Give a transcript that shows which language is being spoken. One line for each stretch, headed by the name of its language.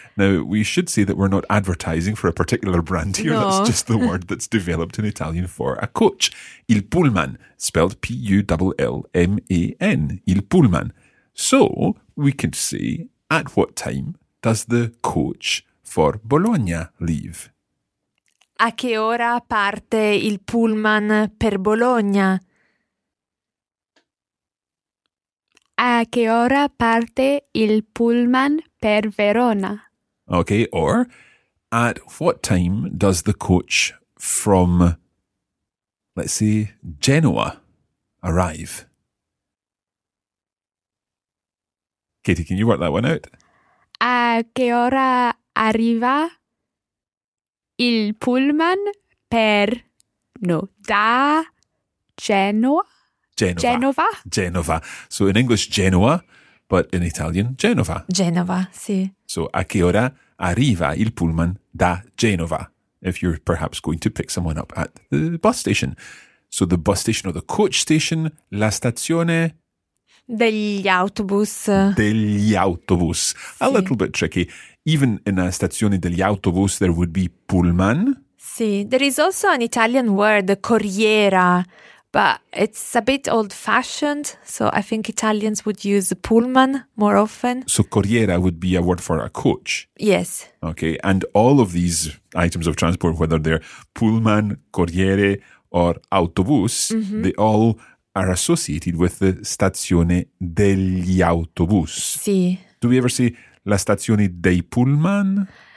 English: Now, we should say that we're not advertising for a particular brand here. No. That's just the word that's developed in Italian for a coach. Il pullman, spelled P-U-L-L-M-A-N. Il pullman. So, we could say, at what time does the coach for Bologna leave?
Italian: A che ora parte il pullman per Bologna? A che ora parte il pullman per Verona?
English: Okay, or at what time does the coach from, let's say, Genoa arrive? Katie, can you work that one out?
Italian: A che ora arriva il pullman per, no, da Genoa? Genova. Genova.
English: Genova. So in English, Genoa, but in Italian, Genova.
Italian: Genova, sì.
English: So
Italian: a che ora arriva il pullman da Genova?
English: If you're perhaps going to pick someone up at the bus station. So the bus station, or the coach station, la stazione...
Italian: Degli autobus. Degli autobus. Sì.
English: A little bit tricky. Even in a stazione degli autobus, there would be pullman.
Italian: Sì.
English: There is also an Italian word, corriera. But it's a bit old-fashioned, so I think Italians would use pullman more often. So corriera would be a word for a coach. Yes. Okay, and all of these items of transport, whether they're pullman, corriere, or autobus, mm-hmm. they all are associated with the stazione degli autobus.
Italian: Sì.
English: Do we ever see
Italian: la stazione dei pullman?